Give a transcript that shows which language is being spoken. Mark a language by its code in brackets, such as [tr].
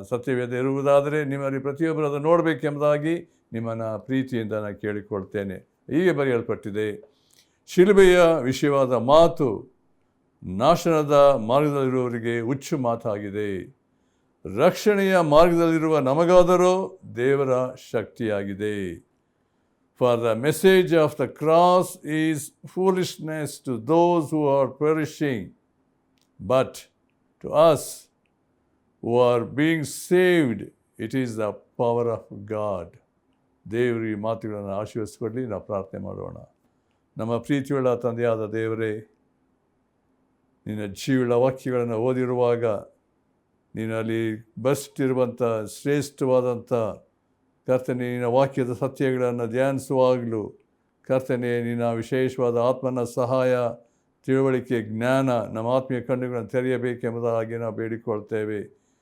[kn] ಸತ್ಯವೇದ ಇರುವುದಾದರೆ ನಿಮ್ಮಲ್ಲಿ ಪ್ರತಿಯೊಬ್ಬರು ಅದನ್ನು ನೋಡಬೇಕೆಂಬುದಾಗಿ ನಿಮ್ಮನ್ನು ಪ್ರೀತಿಯಿಂದ ನಾನು ಕೇಳಿಕೊಳ್ತೇನೆ. ಹೀಗೆ ಬರೆಯಲ್ಪಟ್ಟಿದೆ, ಶಿಲುಬೆಯ ವಿಷಯವಾದ ಮಾತು ನಾಶನದ ಮಾರ್ಗದಲ್ಲಿರುವವರಿಗೆ ಹುಚ್ಚು ಮಾತಾಗಿದೆ, ರಕ್ಷಣೆಯ ಮಾರ್ಗದಲ್ಲಿರುವ ನಮಗಾದರೂ ದೇವರ ಶಕ್ತಿಯಾಗಿದೆ. [en] For the message of the cross is foolishness to those who are perishing, but to us who are being saved, it is the power of God. [kn] ದೇವರು ಈ ಮಾತುಗಳನ್ನು ಆಶೀರ್ವದಿಸಿಕೊಳ್ಳಿ. ನಾವು ಪ್ರಾರ್ಥನೆ ಮಾಡೋಣ. ನಮ್ಮ ಪ್ರೀತಿಯುಳ್ಳ ತಂದೆಯಾದ ದೇವರೇ, ನಿನ್ನ ಜೀವಳ ವಾಕ್ಯಗಳನ್ನು ಓದಿರುವಾಗ ನೀನಲ್ಲಿ ಬಸ್ಟಿರುವಂಥ ಶ್ರೇಷ್ಠವಾದಂಥ ಕರ್ತನೆ, ನಿನ್ನ ವಾಕ್ಯದ ಸತ್ಯಗಳನ್ನು ಧ್ಯಾನಿಸುವಾಗಲೂ ಕರ್ತನೆ, ನಿನ್ನ ವಿಶೇಷವಾದ ಆತ್ಮನ ಸಹಾಯ, ತಿಳುವಳಿಕೆ, ಜ್ಞಾನ ನಮ್ಮ ಆತ್ಮೀಯ ಕಣ್ಣುಗಳನ್ನು ತೆರೆಯಬೇಕೆಂಬುದಾಗಿ ನಾವು ಬೇಡಿಕೊಳ್ತೇವೆ.